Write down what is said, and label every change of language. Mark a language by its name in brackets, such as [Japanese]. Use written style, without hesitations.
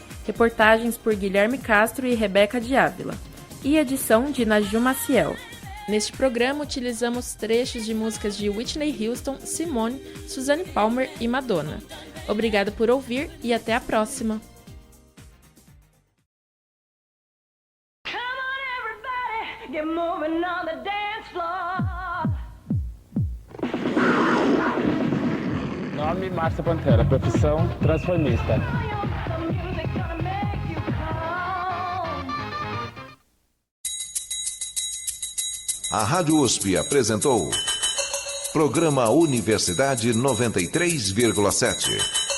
[Portuguese] Reportagens por Guilherme Castro e Rebeca de Ávila. E edição de Naju Maciel. Neste programa utilizamos trechos de músicas de Whitney Houston, Simone, Suzanne Palmer e Madonna. Obrigado por ouvir e até a próxima! [English] Come on, everybody, get moving on the dance floor. [Portuguese] Nome Márcia Pantera, profissão transformista. [English] The music gonna make you calm. [Portuguese] A Rádio USP apresentou Programa Universidade 93,7.